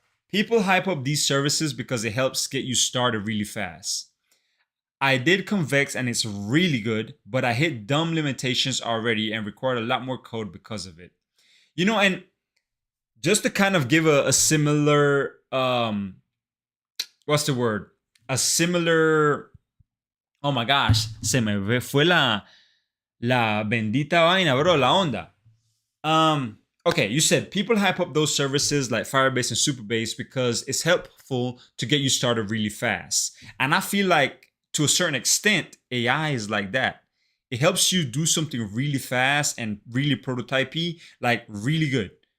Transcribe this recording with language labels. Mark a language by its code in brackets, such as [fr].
[en] People hype up these services because it helps get you started really fast. I did Convex and it's really good, but I hit dumb limitations already and required a lot more code because of it. You know, and just to kind of give a similar, what's the word? A similar, oh my gosh, [es] se me fue la bendita vaina, bro, la onda. [en] Okay, you said people hype up those services like Firebase and Superbase because it's helpful to get you started really fast. And I feel like to a certain extent, AI is like that. It helps you do something really fast and really prototypey, like really good.